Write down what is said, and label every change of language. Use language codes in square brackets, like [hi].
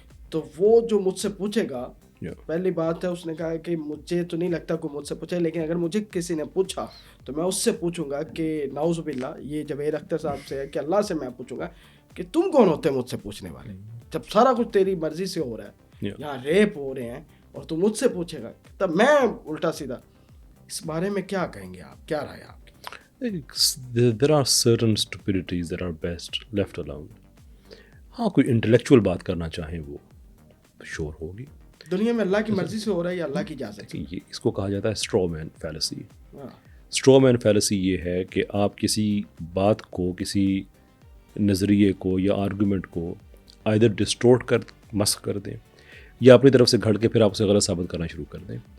[ur] تو وہ جو مجھ سے پوچھے گا، پہلی بات ہے اس نے کہا کہ مجھے تو نہیں لگتا کوئی مجھ سے پوچھے، لیکن اگر مجھے کسی نے پوچھا تو میں اس سے پوچھوں گا کہ نعوذ باللہ، یہ جاوید اختر صاحب سے ہے کہ اللہ سے میں پوچھوں گا کہ تم کون ہوتے ہیں مجھ سے پوچھنے والے، جب سارا کچھ تیری مرضی سے ہو رہا ہے، یہاں ریپ ہو رہے ہیں اور تو مجھ سے پوچھے گا. تب میں الٹا سیدھا اس بارے میں کیا کہیں گے آپ، کیا رائے آپ کی؟ [en] There are certain stupidities that are best left alone. [ur] ہاں، کوئی انٹلیکچوئل بات کرنا چاہیں وہ شور ہوگی. دنیا میں اللہ کی مرضی سے ہو رہا ہے یا اللہ کی اجازت؟ یہ اس کو کہا جاتا ہے اسٹرو مین فیلسی. اسٹرو مین فیلسی یہ ہے کہ آپ کسی بات کو، کسی نظریے کو یا آرگومنٹ کو آئدر ڈسٹورٹ کر مسخ کر دیں یا اپنی طرف سے گھڑ کے پھر آپ اسے غلط ثابت کرنا شروع کر دیں.